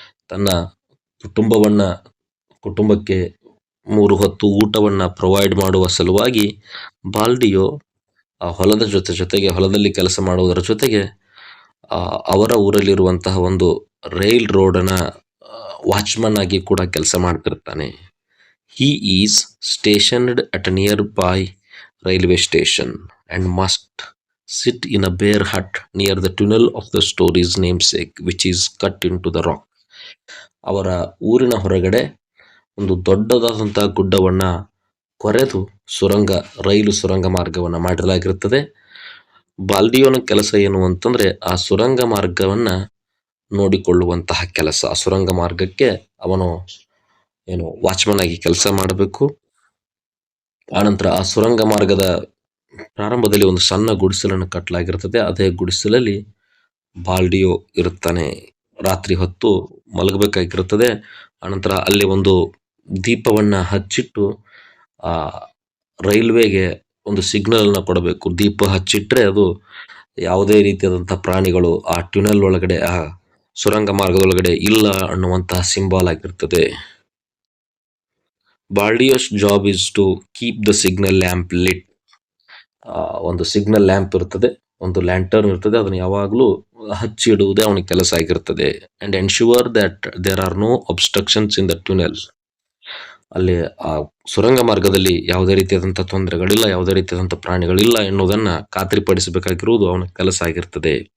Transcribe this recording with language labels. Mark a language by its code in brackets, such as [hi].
[kn] ತನ್ನ ಕುಟುಂಬವನ್ನ ಕುಟುಂಬಕ್ಕೆ 3 ಹೊತ್ತು ಊಟವನ್ನ ಪ್ರೊವೈಡ್ ಮಾಡುವ ಸಲುವಾಗಿ ಬಾಲ್ಡಿಯೋ ಆ ಹೊಲದ ಜೊತೆಗೆ ಹೊಲದಲ್ಲಿ ಕೆಲಸ ಮಾಡುವುದರ ಜೊತೆಗೆ ಅವರ ಊರಲ್ಲಿರುವಂತಹ ಒಂದು ರೈಲ್ ರೋಡನ ವಾಚ್ಮನ್ ಆಗಿ ಕೂಡ ಕೆಲಸ ಮಾಡ್ತಿರ್ತಾನೆ. [en] He is stationed at a nearby railway station and must sit in a bare hut near the tunnel of the story's namesake, which is cut into the rock. [kn] ಅವರ ಊರಿನ ಹೊರಗಡೆ ಒಂದು ದೊಡ್ಡದಾದಂತಹ ಗುಡ್ಡವನ್ನ ಕೊರೆದು ರೈಲು ಸುರಂಗ ಮಾರ್ಗವನ್ನ ಮಾಡಲಾಗಿರುತ್ತದೆ. ಬಾಲ್ಡಿಯೋನ ಕೆಲಸ ಏನು ಅಂತಂದ್ರೆ ಆ ಸುರಂಗ ಮಾರ್ಗವನ್ನ ನೋಡಿಕೊಳ್ಳುವಂತಹ ಕೆಲಸ. ಆ ಸುರಂಗ ಮಾರ್ಗಕ್ಕೆ ಅವನು ವಾಚ್ಮನ್ ಆಗಿ ಕೆಲಸ ಮಾಡಬೇಕು. ಆನಂತರ ಆ ಸುರಂಗ ಮಾರ್ಗದ ಪ್ರಾರಂಭದಲ್ಲಿ ಒಂದು ಸಣ್ಣ ಗುಡಿಸಲನ್ನು ಕಟ್ಟಲಾಗಿರ್ತದೆ. ಅದೇ ಗುಡಿಸಲಲ್ಲಿ ಬಾಲ್ಡಿಯೋ ಇರುತ್ತಾನೆ. ರಾತ್ರಿ ಹೊತ್ತು ಮಲಗಬೇಕಾಗಿರುತ್ತದೆ. ಆನಂತರ ಅಲ್ಲಿ ಒಂದು ದೀಪವನ್ನ ಹಚ್ಚಿಟ್ಟು ಆ ರೈಲ್ವೆಗೆ ಒಂದು ಸಿಗ್ನಲ್ ಅನ್ನ ಕೊಡಬೇಕು. ದೀಪ ಹಚ್ಚಿಟ್ರೆ ಅದು ಯಾವುದೇ ರೀತಿಯಾದಂತಹ ಪ್ರಾಣಿಗಳು ಆ ಟ್ಯುನೆಲ್ ಒಳಗಡೆ ಆ ಸುರಂಗ ಮಾರ್ಗದೊಳಗಡೆ ಇಲ್ಲ ಅನ್ನುವಂತಹ ಸಿಂಬಲ್ ಆಗಿರ್ತದೆ. [en] Baldio's job is to keep the signal lamp lit. [kn] ಒಂದು ಸಿಗ್ನಲ್ ಲ್ಯಾಂಪ್ ಇರ್ತದೆ, ಒಂದು ಲ್ಯಾಂಟರ್ನ್ ಇರ್ತದೆ, ಅದನ್ನು ಯಾವಾಗಲೂ ಹಚ್ಚಿ ಇಡುವುದೇ ಅವನ ಕೆಲಸ ಆಗಿರ್ತದೆ. [en] And ensure that there are no obstructions in the tunnel. [kn] ಅಲ್ಲಿ ಆ ಸುರಂಗ ಮಾರ್ಗದಲ್ಲಿ ಯಾವುದೇ ರೀತಿಯಾದಂತಹ ತೊಂದರೆಗಳಿಲ್ಲ, ಯಾವುದೇ ರೀತಿಯಾದಂತಹ ಪ್ರಾಣಿಗಳಿಲ್ಲ ಎನ್ನುವುದನ್ನ ಖಾತ್ರಿಪಡಿಸಬೇಕಾಗಿರುವುದು ಅವನ ಕೆಲಸ ಆಗಿರ್ತದೆ.